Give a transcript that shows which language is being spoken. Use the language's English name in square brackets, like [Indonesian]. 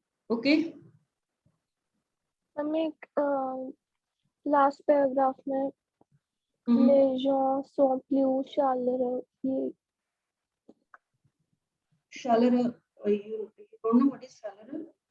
[English] okay, [Hindi] हमें last paragraph में Mhm. [French] les gens sont plus chaleureux. [English] Chaleureux, you don't know what is chaleureux?